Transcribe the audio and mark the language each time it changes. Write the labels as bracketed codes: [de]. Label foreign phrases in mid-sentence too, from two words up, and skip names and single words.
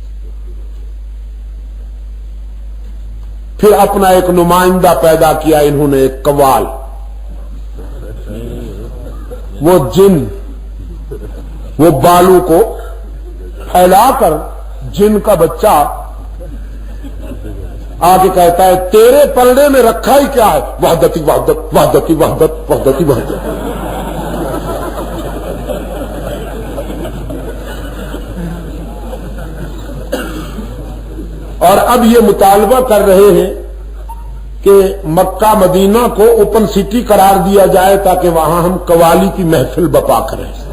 [ur] پھر اپنا ایک نمائندہ پیدا کیا انہوں نے، ایک قوال، وہ جن، وہ بالوں کو پھیلا کر جن کا بچہ آ کے کہتا ہے تیرے پلڑے میں رکھا ہی کیا ہے؟ وحدتی وحدت، وحدتی وحدت، وحدتی وحدت۔ اور اب یہ مطالبہ کر رہے ہیں کہ مکہ مدینہ کو [en] open city [ur] قرار دیا جائے تاکہ وہاں ہم قوالی کی محفل بپا کریں۔